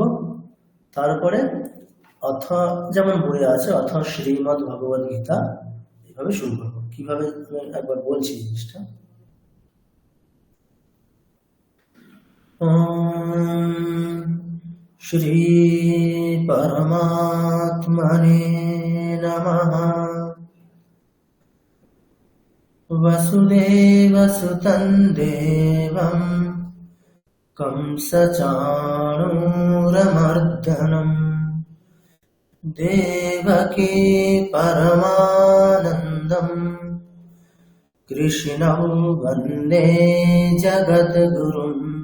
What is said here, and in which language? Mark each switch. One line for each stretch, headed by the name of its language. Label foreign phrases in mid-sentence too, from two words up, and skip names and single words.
Bangla: তারপরে অথ, যেমন বইয়ে আছে, অথ শ্রীমদ্ ভগবদ গীতা, এইভাবে শুরু করব। কিভাবে আমি একবার বলছি জিনিসটা।
Sanskrit: ওম শ্রী পরমাত্মনে নমঃ। वसुदेवसुतं देवं कंसचाणूरमर्दनं देवकी परमानन्दं कृष्णं वन्दे जगद्गुरुम्।